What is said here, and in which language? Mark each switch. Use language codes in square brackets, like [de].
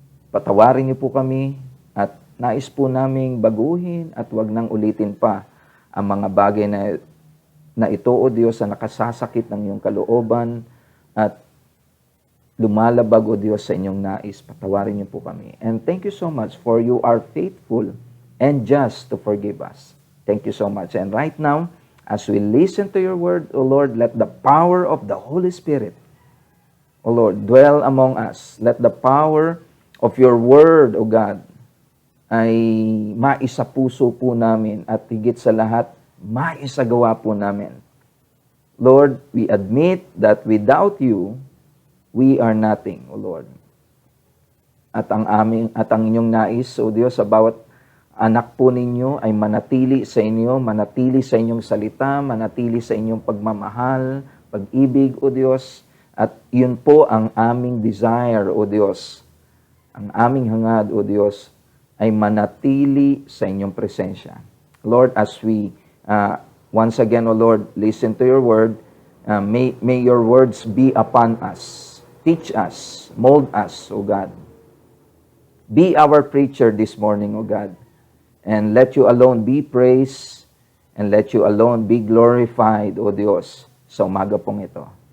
[tl] Patawarin niyo po kami at nais po naming baguhin at wag nang ulitin pa ang mga bagay na ito, O Diyos, na nakasasakit ng iyong kalooban at lumalabag, O Diyos, sa inyong nais. Patawarin niyo po kami. [en] And thank you so much for you are faithful and just to forgive us. Thank you so much. And right now, as we listen to your word, O Lord, let the power of the Holy Spirit, O Lord, dwell among us. Let the power of your word, O God, [tl] ay maisapuso po namin at higit sa lahat, maisagawa po namin. [en] Lord, we admit that without you, we are nothing, O Lord. [tl] At ang inyong nais, O Diyos, sa bawat anak po ninyo ay manatili sa inyo, manatili sa inyong salita, manatili sa inyong pagmamahal, pag-ibig, O Diyos. At yun po ang aming desire, O Diyos. Ang aming hangad, O Diyos, ay manatili sa inyong presensya. [en] Lord, as we once again, O Lord, listen to your word, may your words be upon us. Teach us, mold us, O God. Be our preacher this morning, O God. And let you alone be praised and let you alone be glorified, [tl] O Diyos, sa umaga pong ito.